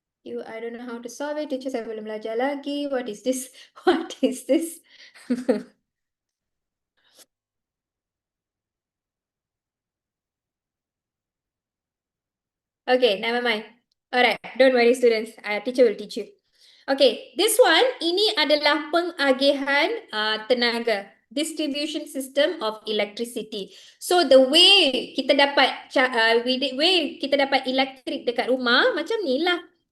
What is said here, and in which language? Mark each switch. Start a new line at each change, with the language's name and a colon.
English: I don't know how to solve it. Teacher,
Malay: saya belum belajar lagi.
English: What is this? What is this? Okay, never mind. Alright, don't worry students. Teacher will teach you.
Malay: Okay,
English: this one,
Malay: ini adalah pengagihan tenaga.
English: Distribution system of electricity. So the way
Malay: kita dapat way kita dapat elektrik dekat rumah macam ni lah.